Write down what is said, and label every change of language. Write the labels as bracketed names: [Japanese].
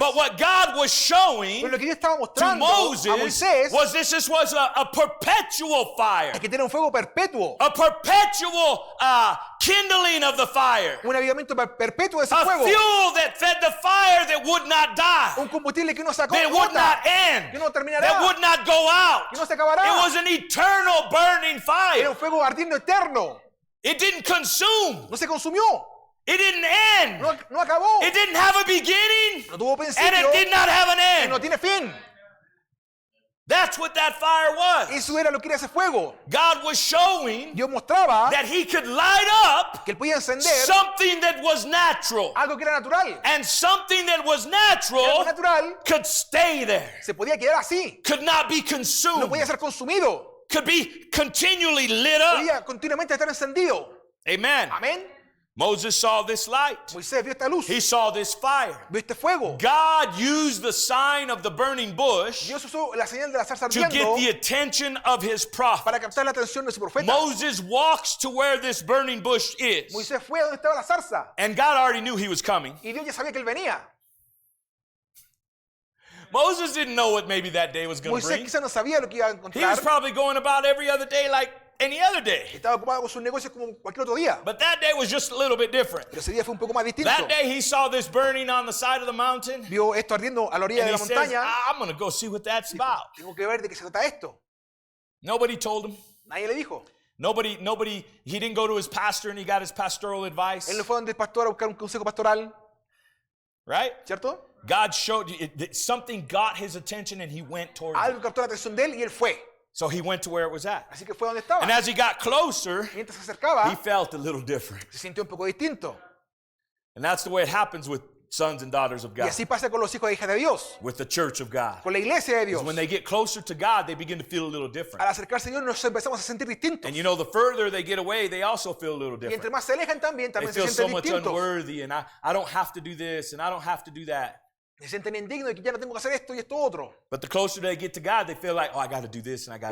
[English] But what God was showing [Spanish] Pero lo que Dios estaba [English] to [Spanish] mostrando a [English] Moses [Spanish] Moisés [English] was this was a perpetual fire, [Spanish] es que tiene un fuego perpetuo, [English] a perpetual kindling of the fire, [Spanish] un avivamiento perpetuo de ese [English] a [Spanish] fuego, [English] fuel that fed the fire that would not die, [Spanish] un combustible que no se [English] that would not end, [Spanish] que no terminará, [English] that would not go out. [Spanish] que no se acabará. [English] It was an eternal burning [Spanish] Era [English] fire. [Spanish] un fuego ardiendo eterno. [English] It didn't consume. [Spanish] No se consumió, [English] It didn't end. [Spanish] no acabó, [English] It didn't have a beginning, [Spanish] no tuvo principio [English] it did not have an [Spanish] y no [English] end. [Spanish] tiene fin. [English] That's what that fire was. [Spanish] Eso era lo que era ese fuego. [English] God was showing [Spanish] Dios mostraba [English] that he could light up [Spanish] que él podía encender [English] something that was natural, [Spanish] algo que era natural. [English] and something that was [Spanish] Algo [English] natural could stay there, [Spanish] se podía quedar así, [English] could not be [Spanish] no [English] consumed, [Spanish] podía ser consumido, [English] could be continually lit up. [Spanish] podía continuamente estar encendido. [English] Amen. [Spanish] Amén. [English] Moses saw this light. [Spanish] Moisés vio esta luz, [English] He saw this fire. [Spanish] vio este fuego. [English] God used the sign of the burning bush [Spanish] Dios usó la señal de la zarza [English] to get [Spanish] ardiendo [English] the attention of his prophet. [Spanish] para captar la atención de su profeta. [English] Moses walks to where this burning bush is. [Spanish] Moisés fue a donde estaba la zarza [English] And God already knew he was coming. [Spanish] y Dios ya sabía que él venía. [English] Moses didn't know what maybe that day was going to [Spanish] Moisés [English] bring. [Spanish] quizás no sabía lo que iba a [English] He [Spanish] encontrar. [English] was probably going about every other day like any other day. [Spanish] Estaba ocupado con sus negocios como cualquier otro día. [English] But that day was just a little bit different. [Spanish] Pero ese día fue un poco más distinto. [English] That day he saw this burning on the side of the mountain. [Spanish] Vio esto ardiendo a la orilla [English] And he [Spanish] la [English] says, [Spanish] montaña. [English] I'm going to go see what that's about. [Spanish] Tengo que ver de qué se trata esto. [English] Nobody told him. [Spanish] Nadie le dijo. [English] Nobody, he didn't go to his pastor and he got his pastoral advice. [Spanish] Él no fue donde el pastor a buscar un consejo pastoral, [English] Right? [Spanish] ¿cierto? [English] God showed you, something got his attention and he went towards it. [Spanish] Algo captó la atención de él y él fue. [English] So he went to where it was at. [Spanish] Así que fue donde estaba. [English] And as he got closer, [Spanish] Mientras se acercaba, [English] he felt a little different. [Spanish] se sintió un poco distinto. [English] And that's the way it happens with sons and daughters of [Spanish] Y [English] God, [Spanish] así pasa con los hijos e hijas de Dios, [English] with the church of God. [Spanish] con la iglesia de Dios. [English] When they get closer to God, they begin to feel a little different. [Spanish] Al acercarse a Dios nos empezamos a sentir distintos. [English] And you know, the further they get away, they also feel a little [Spanish] Y entre [English] different. [Spanish] más se alejan también [English] They [Spanish] se [English] feel so [Spanish] sienten [English] much [Spanish] distintos. [English] unworthy, and I don't have to do this, and I don't have to do that. [Spanish] Se sienten indignos de que ya no tengo que hacer esto y esto otro. [English] But the closer they get to God, they feel like, oh, I got to do this and I got